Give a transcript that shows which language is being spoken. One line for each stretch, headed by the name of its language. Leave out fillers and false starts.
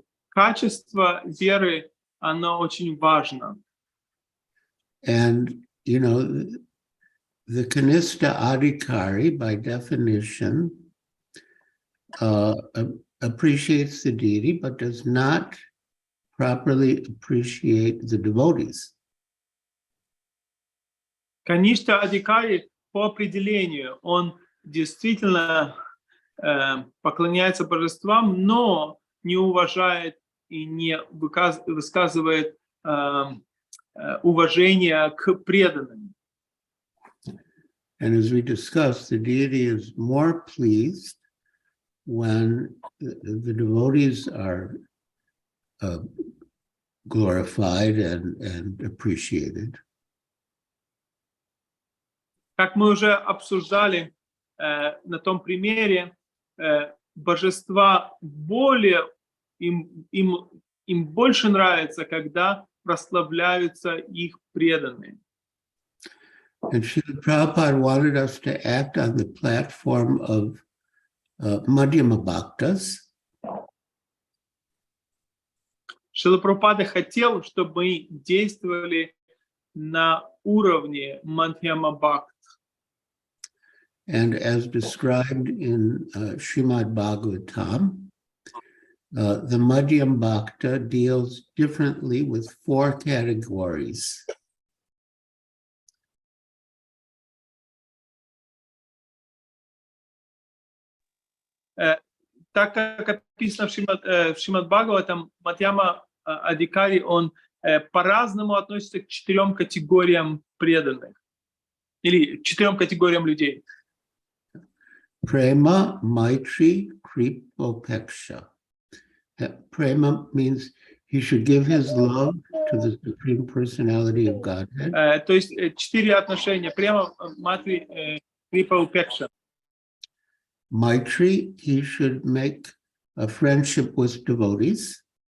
Russian: Качество веры, оно очень важно.
English: And, you know, the Kanishta Adhikari, by definition, appreciates the deity, but does not properly appreciate the devotees.
Russian: Каништа Адhikari по определению, он действительно поклоняется божествам, но не уважает и не высказывает уважение к преданным.
English: And as we discussed, the deity is more pleased when the devotees are glorified and appreciated.
Russian: Как мы уже обсуждали на том примере, божества им больше нравится, когда прославляются их преданные.
English: And Srila Prabhupada wanted us to act on the platform of Madhyama Bhaktas.
Russian: Шрила Прабхупада хотел, чтобы мы действовали на уровне Мадхьяма Бхакт.
English: And as described in Srimad Bhagavatam, The Madhyam Bhakta deals differently with 4 categories.
Russian: Так как описано в Шримад Бхагаватам, Мадьяма Адикари, он по-разному относится к 4 категориям преданных или 4 категориям людей.
Sanskrit: Prema, Maitri, Kripa, Upeksha.
English: Prema means he should give his love to the Supreme Personality of Godhead.
Russian: То есть 4 отношения: према, матри, крипа, упекша.
English: Maitri, he should make a friendship with devotees.